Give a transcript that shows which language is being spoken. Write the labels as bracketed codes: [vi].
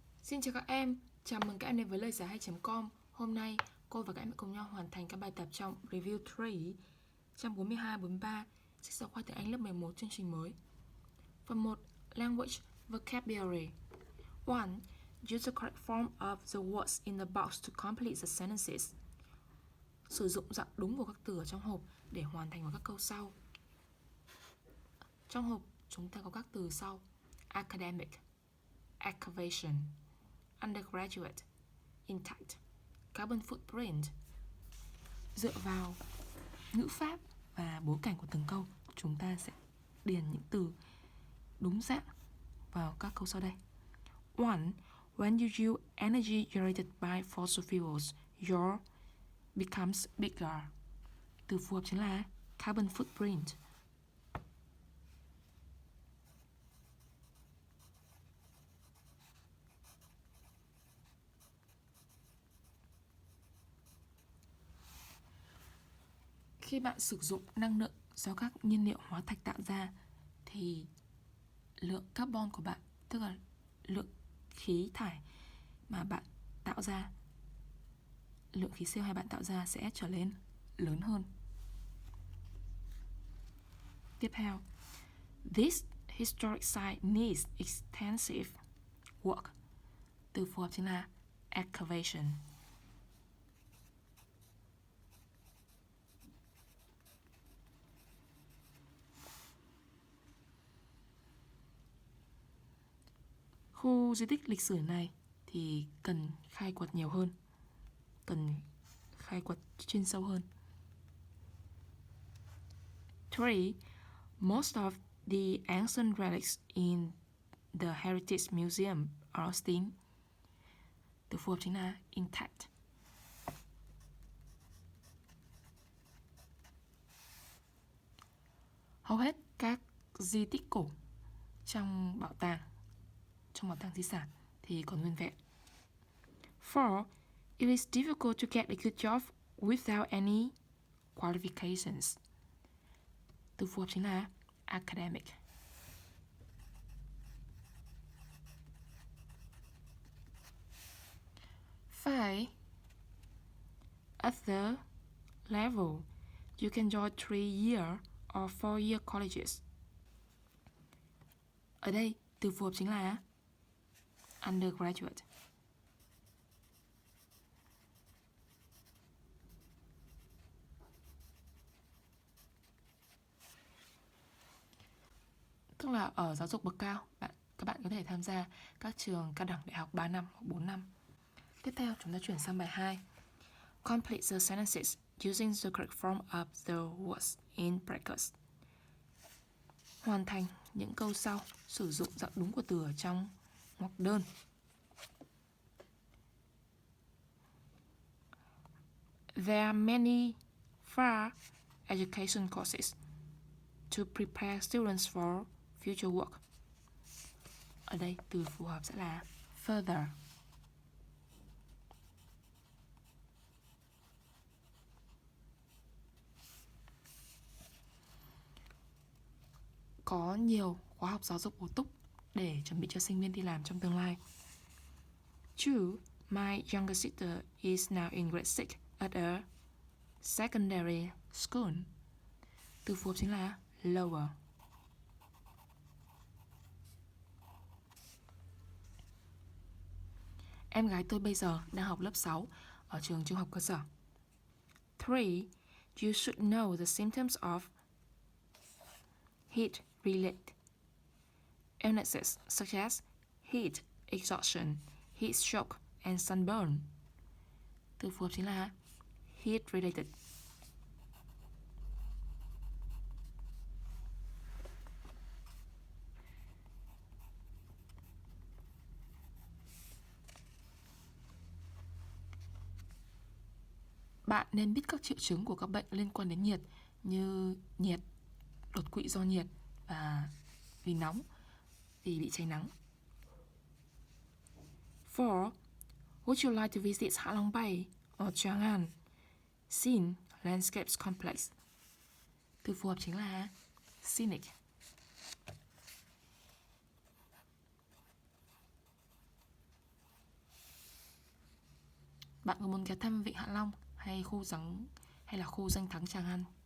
[vi] Xin chào các em, chào mừng các em đến với Loigiaihay.com. Hôm nay cô và các em cùng nhau hoàn thành các bài tập trong Review 3 trang 42-43 sách giáo khoa tiếng Anh lớp 11 chương trình mới. [en] Phần 1. Language Vocabulary. 1. Use the correct form of the words in the box to complete the sentences. [vi] Sử dụng dạng đúng của các từ ở trong hộp để hoàn thành các câu sau. Trong hộp chúng ta có các từ sau: academic, excavation, undergraduate, intact, carbon footprint. Dựa vào ngữ pháp và bối cảnh của từng câu, chúng ta sẽ điền những từ đúng dạng vào các câu sau đây. 1. [en] When you use energy generated by fossil fuels, your becomes bigger. [vi] Từ phù hợp chính là carbon footprint. Khi bạn sử dụng năng lượng do các nhiên liệu hóa thạch tạo ra thì lượng carbon của bạn, tức là lượng khí thải mà bạn tạo ra, lượng khí CO2 bạn tạo ra sẽ trở nên lớn hơn. Tiếp theo, [en] this historic site needs extensive work. [vi] Từ phù hợp chính là excavation. Khu di tích lịch sử này thì cần khai quật nhiều hơn, cần khai quật chuyên sâu hơn. 3. [en] Most of the ancient relics in the Heritage Museum are still. [vi] Từ phù hợp chính là intact. Hầu hết các di tích cổ trong bảo tàng di sản thì còn nguyên vẹn. 4. [en] It is difficult to get a good job without any qualifications. [vi] Từ phù hợp chính là academic. [en] Five. At the level, you can join 3-year or 4-year colleges. [vi] Ở đây, từ phù hợp chính là undergraduate. Tức là ở giáo dục bậc cao, các bạn có thể tham gia các trường cao đẳng đại học 3 năm hoặc 4 năm. Tiếp theo, chúng ta chuyển sang bài 2. [en] Complete the sentences using the correct form of the words in brackets. [vi] Hoàn thành những câu sau sử dụng dạng đúng của từ ở trong ngoặc đơn. [en] There are many far education courses to prepare students for future work. [vi] Ở đây từ phù hợp sẽ là further. Có nhiều khóa học giáo dục bổ túc để chuẩn bị cho sinh viên đi làm trong tương lai. 2. [en] My younger sister is now in grade 6 at a secondary school. [vi] Từ phù hợp chính là lower. Em gái tôi bây giờ đang học lớp 6 ở trường trung học cơ sở. 3. [en] You should know the symptoms of heat-related illnesses such as heat exhaustion, heat stroke, and sunburn. [vi] Từ phù hợp chính là heat-related. Bạn nên biết các triệu chứng của các bệnh liên quan đến nhiệt như nhiệt, đột quỵ do nhiệt và vì nóng, vì bị cháy nắng. 4. [en] Would you like to visit Hạ Long Bay or Chang'an? Scene Landscapes Complex. [vi] Từ phù hợp chính là scenic. Bạn có muốn ghé thăm Vịnh Hạ Long hay là khu danh thắng Tràng An?